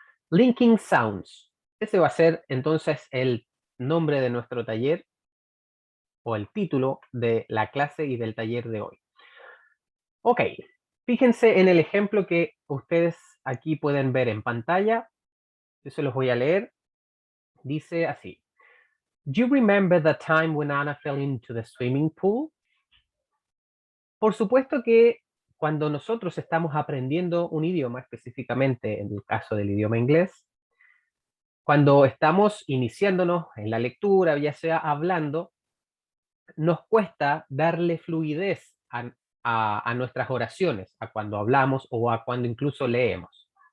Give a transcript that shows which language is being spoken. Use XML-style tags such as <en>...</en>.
<es>Linking sounds. Ese va a ser entonces el nombre de nuestro taller o el título de la clase y del taller de hoy. Ok, fíjense en el ejemplo que ustedes aquí pueden ver en pantalla. Yo se los voy a leer. Dice así.</es> <en>Do you remember the time when Anna fell into the swimming pool?</en> <es>Por supuesto que cuando nosotros estamos aprendiendo un idioma, específicamente en el caso del idioma inglés, cuando estamos iniciándonos en la lectura, ya sea hablando, nos cuesta darle fluidez a nuestras oraciones, a cuando hablamos o a cuando incluso leemos.</es>